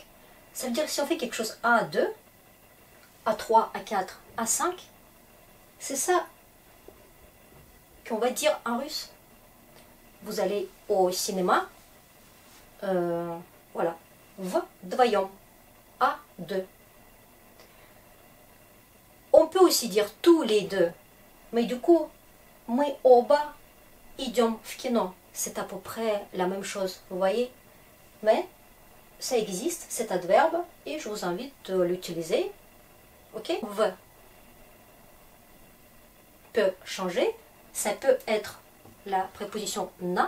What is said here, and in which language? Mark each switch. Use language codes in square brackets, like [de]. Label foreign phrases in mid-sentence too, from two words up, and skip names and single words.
[fr] Ça veut dire que si on fait quelque chose à 2, à 3, à 4, à 5, c'est ça qu'on va dire en russe. Vous allez au cinéma, voilà, вдвоем, à 2. On peut aussi dire tous les deux, mais du coup, [ru] мы оба идем в кино. [fr] C'est à peu près la même chose, vous voyez? Mais ça existe, cet adverbe, et je vous invite de l'utiliser. Ok? V peut changer. Ça peut être la préposition na.